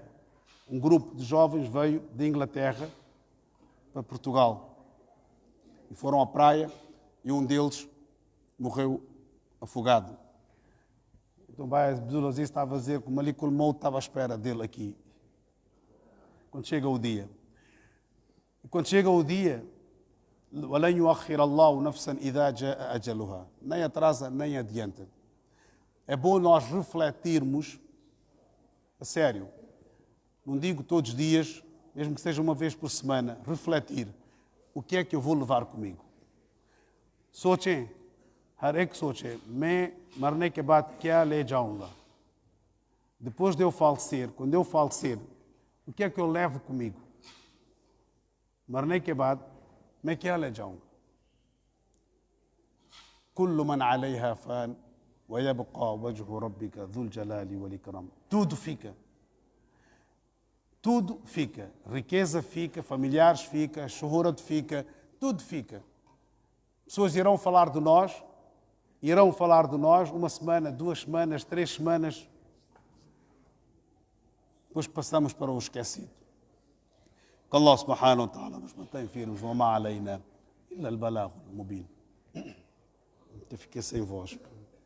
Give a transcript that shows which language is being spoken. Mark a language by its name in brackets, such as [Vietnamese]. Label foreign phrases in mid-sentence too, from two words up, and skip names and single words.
[Portuguese] Um grupo de jovens veio da Inglaterra para Portugal. E foram à praia e um deles morreu afogado. Então vai, Abdulaziz estava a dizer que o [Arabic] ملك الموت [Portuguese] estava à espera dele aqui. Quando chega o dia. E quando chega o dia, [Arabic] وَلَنْ يُؤَخِّرَ اللَّهُ نَفْسًا إِذَا جَاءَ أَجَلُهَا. [Portuguese] Nem atrasa, nem adianta. É bom nós refletirmos, a sério, não digo todos os dias, mesmo que seja uma vez por semana, refletir. O que é que eu vou levar comigo? [Hindi] सोचें, हर एक सोचे, मैं मरने के बाद क्या ले जाऊंगा? [Portuguese] Depois de eu falecer, quando eu falecer, o que é que eu levo comigo? [Hindi] मरने के बाद मैं क्या ले जाऊंगा? [Arabic] كل من عليها فان ويبقى وجه ربك ذو الجلال والإكرام. [Portuguese] Tudo fica. Tudo fica. Riqueza fica, familiares fica, shuhurat fica, tudo fica. Pessoas irão falar de nós uma semana, 2 semanas, 3 semanas. Depois passamos para o esquecido. Que Allah [Arabic] سبحانه وتعالى [Portuguese] nos mantém firmes. [Arabic] وما علينا إلا البلاغ المبين. [Portuguese] Até fiquei sem voz.